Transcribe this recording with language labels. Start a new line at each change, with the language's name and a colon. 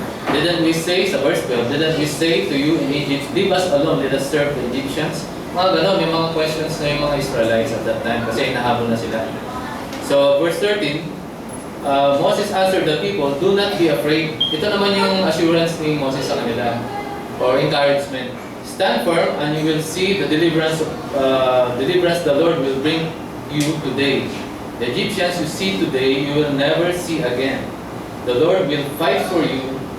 English: Didn't we say, sa verse 12, didn't we say to you in Egypt, leave us alone, let us serve the Egyptians?
Filipino: Mga ganon, may mga questions na yung mga Israelites
English: at that time
Filipino: kasi inahabol na sila.
English: So, verse 13, Moses answered the people, do not be afraid.
Filipino: Ito naman yung assurance ni Moses sa kanila,
English: or encouragement. Stand firm and you will see the deliverance the Lord will bring you today. The Egyptians you see today, you will never see again. The Lord will fight for you.